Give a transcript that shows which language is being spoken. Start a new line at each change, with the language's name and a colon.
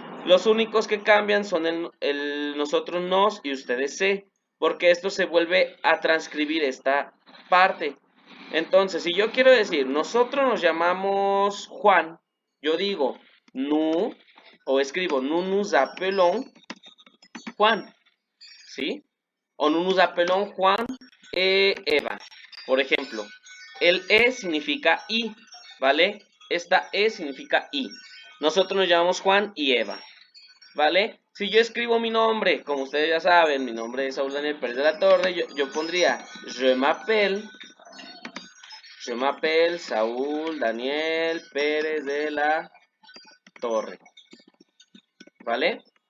Spanish: Los únicos que cambian son nosotros nos y ustedes se. Porque esto se vuelve a transcribir esta parte. Entonces, si yo quiero decir, nosotros nos llamamos Juan, yo digo, nous, o escribo,
French: nous nous appelons Juan,
Spanish: ¿sí?
French: O nous nous appelons Juan e Eva.
Spanish: Por ejemplo, el E significa I, ¿vale? Esta E significa I. Nosotros nos llamamos Juan y Eva, ¿vale? Si yo escribo mi nombre, como ustedes ya saben, mi nombre es Saúl Daniel Pérez de la Torre, yo pondría
French: Je m'appelle Saúl Daniel Pérez de la Torre,
Spanish: ¿vale?